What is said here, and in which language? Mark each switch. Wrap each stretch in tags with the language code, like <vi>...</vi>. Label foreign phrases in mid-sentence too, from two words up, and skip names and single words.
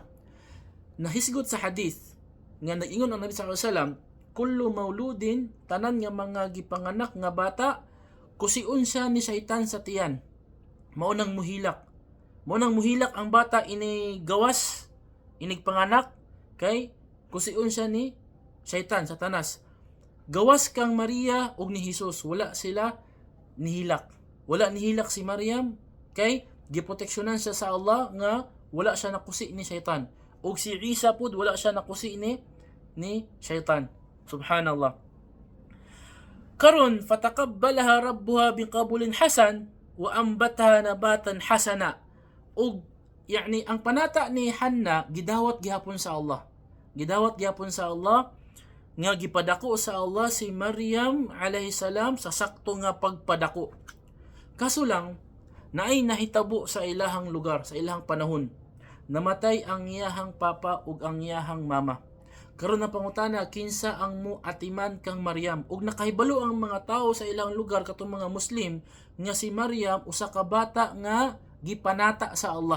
<ceb>Nahisgot sa hadith nga nag-ingon ang Nabi</ceb> <ar>صلى الله عليه وسلم, كل مولود,</ar> <ceb>tanan nga mga gipanganak nga bata kusiun siya ni syaitan sa tiyan. Mao nang muhilak ang bata ini gawas, inig panganak, kay kusiun siya ni syaitan, satanas. Gawas kang Maria ug ni Jesus, wala sila nihilak. Wala nihilak si Maryam, kay giproteksyonan siya sa Allah nga wala siya nakusi ni syaitan. Ug si Isa pud wala siya nakusi ni syaitan. Subhanallah.</ceb> <ar>Karon فتقبلها ربها بقبول حسن وأنبتها نباتا حسنا.</ar> <ceb>Og yani ang panata ni Hannah gidawat gihapon sa Allah. Gidawat gihapon sa Allah nga gipadako sa Allah si Maryam</ceb> <ar>عليه السلام</ar> <ceb>sa sakto nga pagpadako. Kaso lang naay nahitabo sa ilahang lugar, sa ilahang panahon. Namatay ang iyahang papa ug ang iyahang mama. Karon na pangutana, kinsa ang muatiman kang Maryam? Ug nakahibalo ang mga tao sa ilang lugar katong mga Muslim nga si Maryam usa ka bata nga gipanata sa Allah.</ceb>